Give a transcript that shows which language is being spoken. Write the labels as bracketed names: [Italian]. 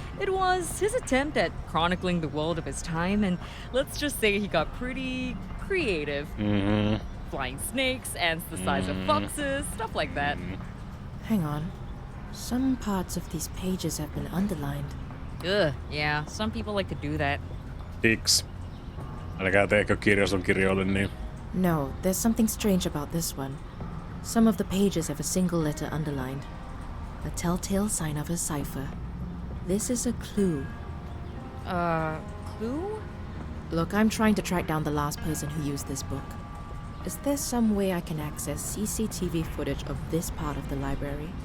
[English] It was his attempt at chronicling the world of his time, and let's just say he got pretty creative. Flying snakes, ants the size of foxes, stuff like that. Hang on. Some parts of these pages have been underlined. Ugh, yeah, some people like to do that. Tiks. [Finnish] Älkää teekö kirjason kirjoille niin. [English] No, there's something strange about this one. Some of the pages have a single letter underlined. A telltale sign of a cipher. This is a clue. Clue? Look, I'm trying to track down the last person who used this book. Is there some way I can access CCTV footage of this part of the library?